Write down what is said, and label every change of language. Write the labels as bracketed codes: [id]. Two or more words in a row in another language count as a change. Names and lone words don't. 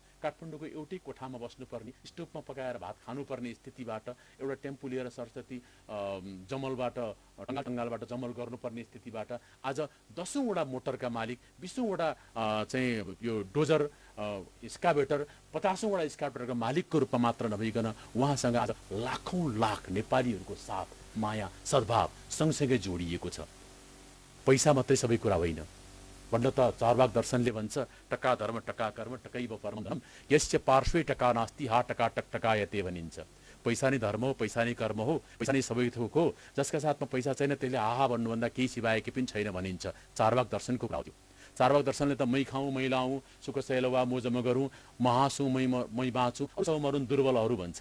[ne] काठमाडौँको एउटै कोठामा बस्नुपर्ने, स्टोभमा पकाएर भात खानुपर्ने स्थितिबाट एउटा टेम्पो लिएर सरस्वती जमलबाट टङ्गालबाट जमल गर्नुपर्ने स्थितिबाट आज 10औँवटा मोटरका मालिक, 20औँवटा चाहिँ यो डोजर स्काभेटर, 50औँवटा स्काभेटरका मालिकको रूपमा मात्र नभइकन उहाँसँग आज लाखौँ लाख नेपालीहरूको साथ, माया, सद्भाव सँगसँगै जोडिएको छ। पैसा मात्रै सबै कुरा होइन भन्न त चारवाक दर्शनले भन्छ, [sa] टका धर्म टका कर्म टकैव परम धर्म यस्य पार्श्वे टका नास्ति हा टका टक टकायते भनिन्छ। [ne] पैसा नै धर्म हो, पैसा नै कर्म हो, पैसा नै सबै थोक हो। जसका साथमा पैसा छैन त्यसले आहा भन्नुभन्दा केही सिवाय केही पनि छैन भनिन्छ। चारवाक दर्शनको कुरा हो त्यो। चारवाक दर्शनले त मै खाऊँ मै लाऊँ सुख सैलवा मोज म गरौँ म हाँसु मै बाँचुँ सब मरुन् दुर्बलहरू भन्छ।